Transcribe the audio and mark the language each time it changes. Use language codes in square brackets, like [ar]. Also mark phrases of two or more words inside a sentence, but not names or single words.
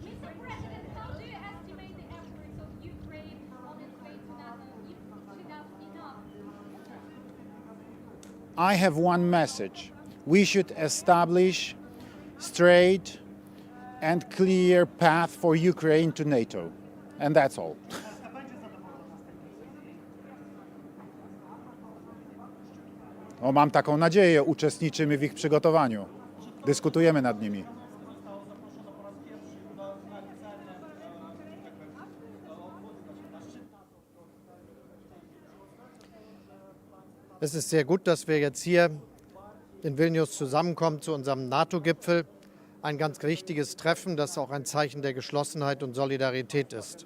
[en] I have one message. We should establish straight and clear path for Ukraine to NATO. And that's all. [pl] O, mam taką nadzieję, uczestniczymy w ich przygotowaniu. Dyskutujemy nad nimi. [de] Es ist sehr gut, dass wir jetzt hier in Vilnius zusammenkommen zu unserem NATO-Gipfel. Ein ganz wichtiges Treffen, das auch ein Zeichen der Geschlossenheit und Solidarität ist.